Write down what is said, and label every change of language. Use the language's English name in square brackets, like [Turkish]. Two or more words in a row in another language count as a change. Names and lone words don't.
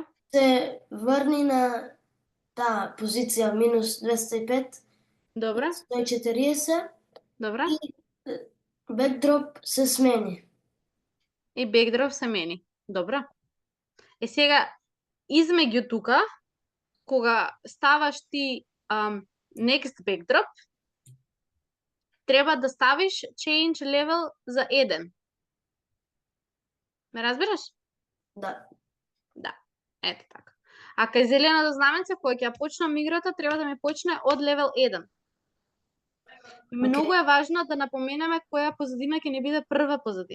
[Macedonian] се врни на таа позиција минус 205, Добро. 140 Добро. и бекдроп се смени. И бекдроп се мени. Добро. Сега, измеѓу тука, кога ставаш ти [English] next backdrop, [Macedonian] треба да ставиш [English] change level [Macedonian] за 1. Ме разбираш? Да. Да. Ете така. А кај зеленото знаменце, кога ќе почнам играта, треба да ми почне од level 1. Многу е важно да напоменеме која позадина ќе ни биде прва позадина.